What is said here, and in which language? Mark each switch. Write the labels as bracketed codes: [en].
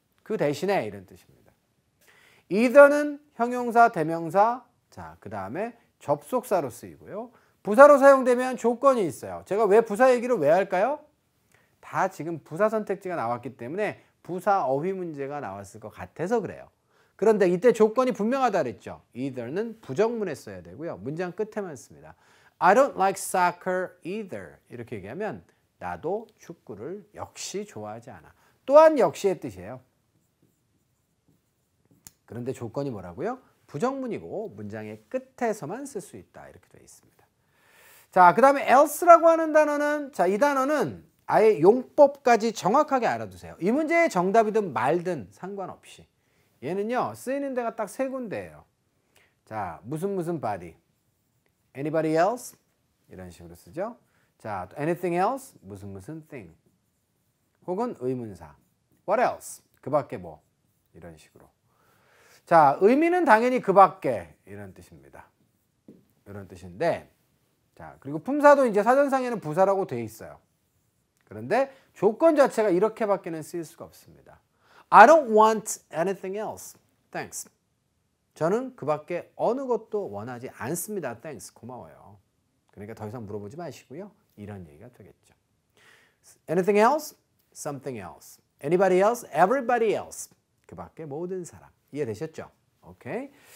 [ko] 그 대신에 이런 뜻입니다. either는 형용사, 대명사, 자, 그 다음에 접속사로 쓰이고요. 부사로 사용되면 조건이 있어요. 제가 왜 부사 얘기를 왜 할까요? 다 지금 부사 선택지가 나왔기 때문에 부사 어휘 문제가 나왔을 것 같아서 그래요. 그런데 이때 조건이 분명하다 그랬죠. either는 부정문에 써야 되고요. 문장 끝에만 씁니다. [en] I don't like soccer either. [ko] 이렇게 얘기하면 나도 축구를 역시 좋아하지 않아. 또한 역시의 뜻이에요. 그런데 조건이 뭐라고요? 부정문이고 문장의 끝에서만 쓸 수 있다. 이렇게 되어 있습니다. 자, 그 다음에 else라고 하는 단어는 자, 이 단어는 아예 용법까지 정확하게 알아두세요. 이 문제의 정답이든 말든 상관없이. 얘는요, 쓰이는 데가 딱 세 군데예요. 자, 무슨 body. [en] Anybody else? [ko] 이런 식으로 쓰죠. 자, [en] anything else? [ko] 무슨 thing. 혹은 의문사. [en] What else? [ko] 그 밖에 뭐. 이런 식으로. 자, 의미는 당연히 그 밖에 이런 뜻입니다. 이런 뜻인데 자, 그리고 품사도 이제 사전상에는 부사라고 되어 있어요. 그런데 조건 자체가 이렇게밖에는 쓰일 수가 없습니다. [en] I don't want anything else. Thanks. [ko] 저는 그 밖에 어느 것도 원하지 않습니다. [en] Thanks. [ko] 고마워요. 그러니까 더 이상 물어보지 마시고요. 이런 얘기가 되겠죠. [en] Anything else? Something else. Anybody else? Everybody else. [ko] 그 밖에 모든 사람. 이해되셨죠? 오케이.